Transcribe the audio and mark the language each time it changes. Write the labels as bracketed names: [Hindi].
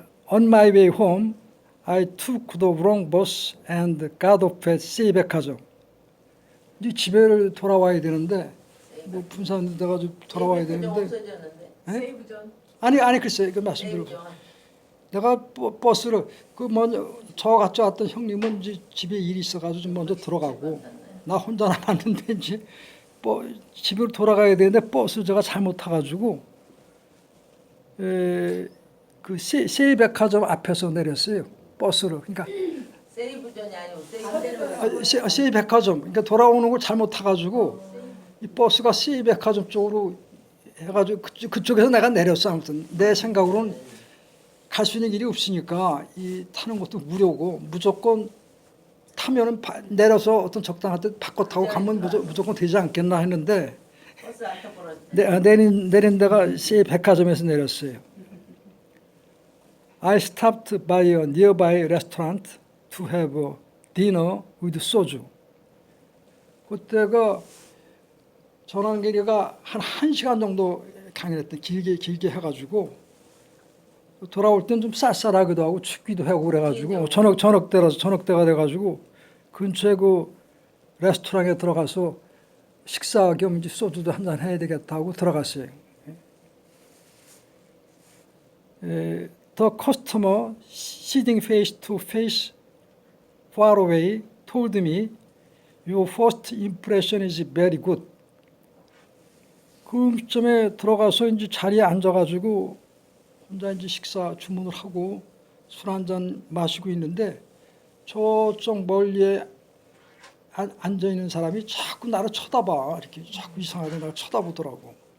[English] On my way home, I took the wrong bus and got off at 세이백화점. [Korean] 이제 집에 돌아와야 되는데 뭐 분산돼가지고 돌아와야 되는데 없어졌는데. 예? 세이브전. 아니 글쎄 그 말씀드리고 내가 버스를 그 먼저 저 같이 왔던 형님은 이제 집에 일이 있어가지고 좀 먼저 들어가고 나 혼자 남았는데 이제 집으로 돌아가야 되는데 버스 제가 잘못 타가지고 그 세이백화점 앞에서 내렸어요 버스를. 그러니까 세이브전이 아니고 세이백화점 그러니까 돌아오는 걸 잘못 타가지고 이 버스가 세이백화점 쪽으로 해가지고 그쪽에서 내가 내렸어. 아무튼 내 생각으로는 갈 수 있는 길이 없으니까 이 타는 것도 무료고 무조건 타면은 내려서 어떤 적당한 때 바꿔 타고 가면 무조건 되지 않겠나 했는데 버스 앞에 벌어졌네. 내린 데가 세이백화점에서 내렸어요. [English] I stopped by a nearby restaurant to have a dinner with soju. [Korean] 그때가 전환기가 한 1시간 정도 강연했대. 길게 해가지고 돌아올 땐 좀 쌀쌀하기도 하고 춥기도 하고 그래가지고 저녁때가 돼가지고 근처에 그 레스토랑에 들어가서 식사 겸 이제 소주도 한잔 해야 되겠다 하고 들어갔어요. [English] The customer sitting face to face far away told me, "Your first impression is very good." [Korean] 그 음식점에 들어가서 이제 자리에 앉아가지고 혼자 이제 식사 주문을 하고 술 한잔 마시고 있는데 저쪽 멀리에 앉아 있는 사람이 자꾸 나를 쳐다봐. 이렇게 자꾸 이상하게 나를 쳐다보더라고.